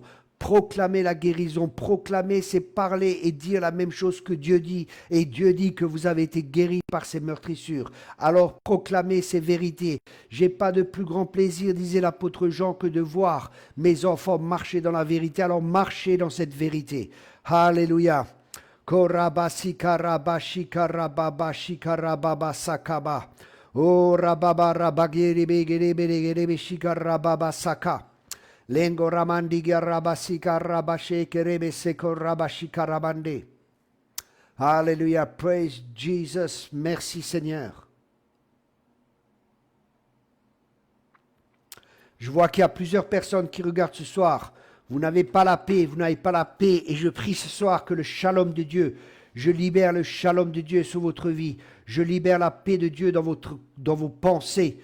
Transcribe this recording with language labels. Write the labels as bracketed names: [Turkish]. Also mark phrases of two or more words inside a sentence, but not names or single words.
[French] Proclamez la guérison, proclamer, c'est parler et dire la même chose que Dieu dit. Et Dieu dit que vous avez été guéris par ces meurtrissures. Alors proclamez ces vérités. J'ai pas de plus grand plaisir, disait l'apôtre Jean, que de voir mes enfants marcher dans la vérité. Alors marchez dans cette vérité. Alléluia. Korabasi karabashi karababashi karababa sakaba. Oh rababa rabagiri begiri begiri shikarababa saka. Lengo ramandiga rabasika rabashe kerebe seko rabashika rabande. [English] Alléluia, praise Jesus, [French] merci Seigneur. Je vois qu'il y a plusieurs personnes qui regardent ce soir. Vous n'avez pas la paix, vous n'avez pas la paix. Et je prie ce soir que le shalom de Dieu, je libère le shalom de Dieu sur votre vie. Je libère la paix de Dieu dans vos pensées.